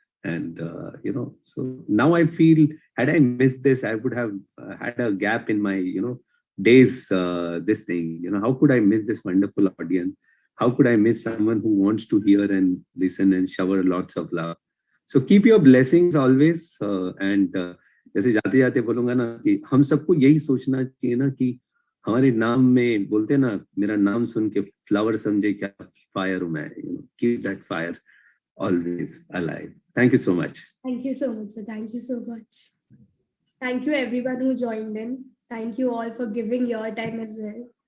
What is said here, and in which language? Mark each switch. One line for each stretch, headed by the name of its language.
English: And, so now I feel, had I missed this, I would have had a gap in my, days, this thing. How could I miss this wonderful audience? How could I miss someone who wants to hear and listen and shower lots of love? So keep your blessings always.
Hindi: And जैसे जाते जाते बोलूंगा ना कि हम सबको यही सोचना चाहिए ना कि हमारे नाम में बोलते ना, मेरा नाम सुन के फ्लावर समझे क्या फायर हूं मैं.
English: Keep that fire always alive. Thank you so much. Thank you so much, sir. Thank you so much. Thank you everyone who joined in. Thank you all for giving your time as well.